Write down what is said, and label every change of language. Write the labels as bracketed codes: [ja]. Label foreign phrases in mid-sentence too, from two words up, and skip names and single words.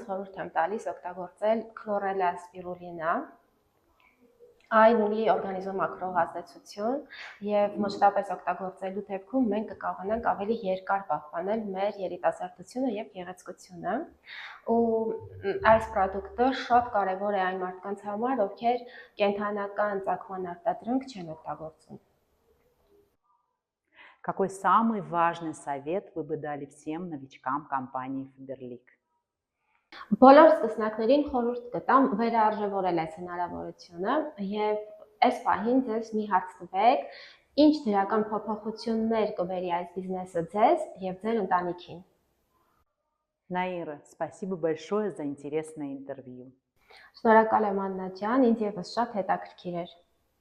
[hy] խորհուրդ եմ տալիս օգտագործել քլորելա սպիրուլինա։ Այն ունի օրգանիզմում ակրող ազդեցություն եւ մշտապես օգտագործելու դեպքում մենք կկարողանանք ավելի երկար պահպանել մեր երիտասարդությունը եւ գեղեցկությունը, ու այս պրոդուկտը շատ կարեւոր է այն մարդկանց համար, ովքեր կենթանական ծագման արտադրանք չեն օգտագործում։ [ru] Какой самый важный совет вы бы дали всем новичкам компании Faberlic? [hy] Բոլոր սկսնակներին խորհուրդ կտամ վերարժևորել այս հնարավորությունը եւ այս պահին ձեզ մի հարց տվեք, ինչ դրական փոփոխություններ կբերի այս բիզնեսը ձեզ եւ ձեր ընտանիքին։ [ru] Наира, спасибо большое за интересное интервью. [hy] Շնորհակալ եմ Աննա ջան, ինձ եւս շատ հետաքրքիր էր։